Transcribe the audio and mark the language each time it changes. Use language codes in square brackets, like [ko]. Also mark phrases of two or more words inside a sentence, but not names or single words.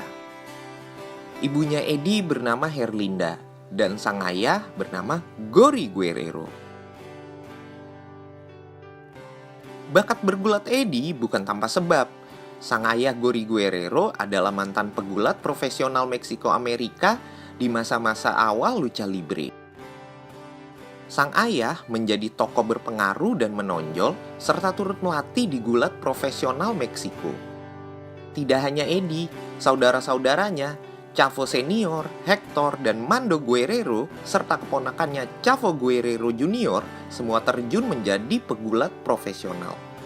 [id] Ibunya Eddie bernama Herlinda, dan sang ayah bernama Gory Guerrero. Bakat bergulat Eddie bukan tanpa sebab. Sang ayah Gory Guerrero adalah mantan pegulat profesional Meksiko-Amerika di masa-masa awal [es] lucha libre. [id] Sang ayah menjadi tokoh berpengaruh dan menonjol, serta turut melatih di gulat profesional Meksiko. Tidak hanya Eddie, saudara-saudaranya, Chavo Senior, Hector, dan Mando Guerrero, serta keponakannya Chavo Guerrero Junior, semua terjun menjadi pegulat profesional.